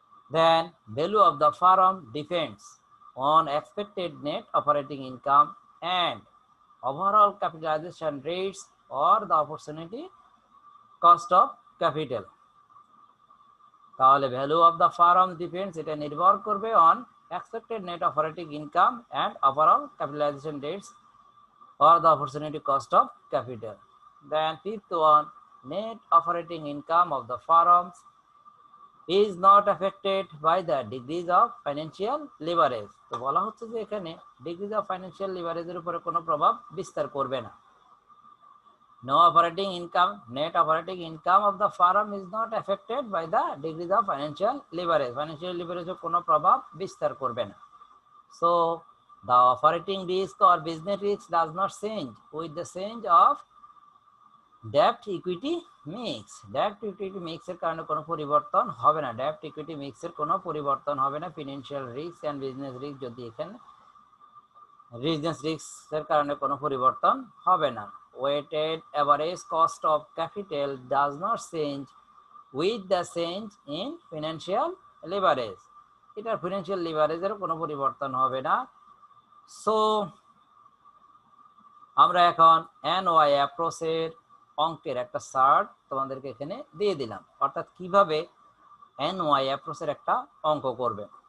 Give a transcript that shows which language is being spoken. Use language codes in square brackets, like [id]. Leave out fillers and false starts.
[en] Then value of the firm depends on expected net operating income and overall capitalization rates or the opportunity cost of capital. তাহলে value of the firm depends [bn] এটা নির্ভর করবে [en] On expected net operating income and overall capitalization rates or the opportunity cost of capital. Then fifth one, net operating income of the firms is not affected by the degrees of financial leverage. [bn] তো বলা হচ্ছে যে এখানে degrees of financial লিভারেজের উপরে কোনো প্রভাব বিস্তার করবে না। [en] No operating income, net operating income of the firm is not affected by the degrees of financial leverage. [bn] Financial leverage কোনো প্রভাব বিস্তার করবে না। [en] So the operating risk or business risk does not change with the change of debt equity mix. [bn] Debt equity mix এর কারণে কোনো পরিবর্তন হবে না, debt equity mix এর কোনো পরিবর্তন হবে না। Financial risk and business risk যদি এখানে বিজনেস রিস্ক এর কারণে কোনো পরিবর্তন হবে না। [en] weighted average cost of capital does not change with the change in financial leverage. [bn] এটা ফিনান্সিয়াল লিভারেজের কোনো পরিবর্তন হবে না। সো আমরা এখন NOI অ্যাপ্রোচের অঙ্কের একটা চার্ট তোমাদেরকে এখানে দিয়ে দিলাম, অর্থাৎ কিভাবে NOI অ্যাপ্রোচের একটা অঙ্ক করবে।